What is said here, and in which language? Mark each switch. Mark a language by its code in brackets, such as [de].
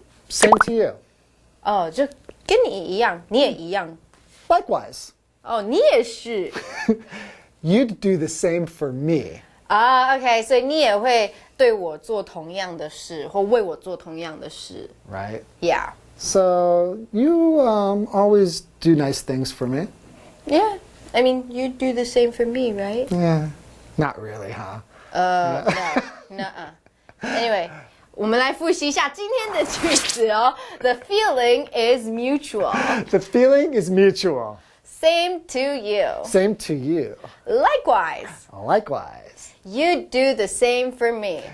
[en] Same to you. [zh] 哦，就跟你一样，你也一样。 [en] Likewise. [zh] 哦，你也是。 [en] You'd do the same for me. [zh] 啊 ，OK， 所以你也会对我做同样的事，或为我做同样的事 [en] Right? ，Yeah. So you always do nice things for me. Yeah. I mean, you do the same for me, right? Yeah. Not really, huh? No. [zh] Anyway, 我们来复习一下今天的句子哦。 [en] The feeling is mutual. The feeling is mutual. Same to you. Same to you. Likewise, Likewise. you do the same for me.